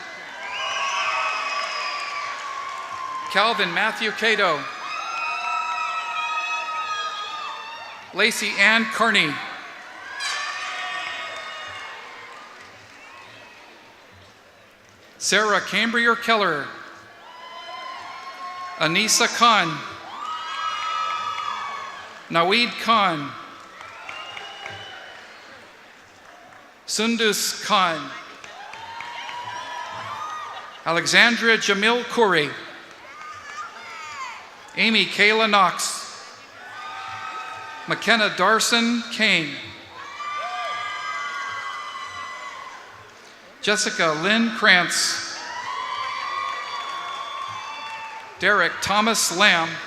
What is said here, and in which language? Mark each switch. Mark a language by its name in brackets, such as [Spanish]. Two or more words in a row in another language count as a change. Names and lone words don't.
[English] Calvin Matthew Cato. Lacey Ann Carney. Sarah Cambrier Keller. Anissa Khan. Naweed Khan. Sundus Khan. Alexandria Jamil Khoury. Amy Kayla Knox. McKenna Darson Kane. Jessica Lynn Krantz. Derek Thomas Lamb.